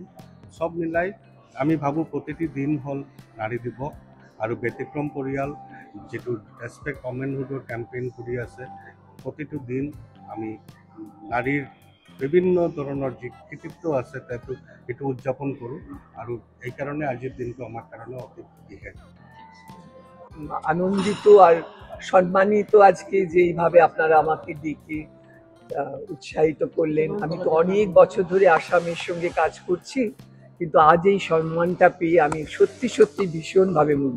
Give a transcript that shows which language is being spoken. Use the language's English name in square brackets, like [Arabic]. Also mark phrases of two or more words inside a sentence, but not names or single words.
[Assamese] চব মিলাই আমি ভাবোঁ প্ৰতিটি দিন হ'ল নাৰী দিৱস, আৰু ব্যতিক্ৰম পৰিয়াল যিটো [English] respect womanhood [Assamese] কেম্পেইন কৰি আছে, প্ৰতিটো দিন আমি নাৰীৰ বিভিন্ন ধৰণৰ যি কৃতিত্ব আছে সেইটো উদযাপন কৰোঁ, আৰু এইকাৰণে আজিৰ দিনটো [Bangla] আমার কারণে [Assamese] অতি বিশেষ। [Bangla] আনন্দিত আর সম্মানিত আজকে যেইভাবে আপনারা আমাকে ডেকে উৎসাহিত করলেন। আমি তো অনেক বছর ধরে আসামের সঙ্গে কাজ করছি, কিন্তু আজ এই সম্মানটা পেয়ে আমি সত্যি সত্যি ভীষণভাবে মুগ্ধ।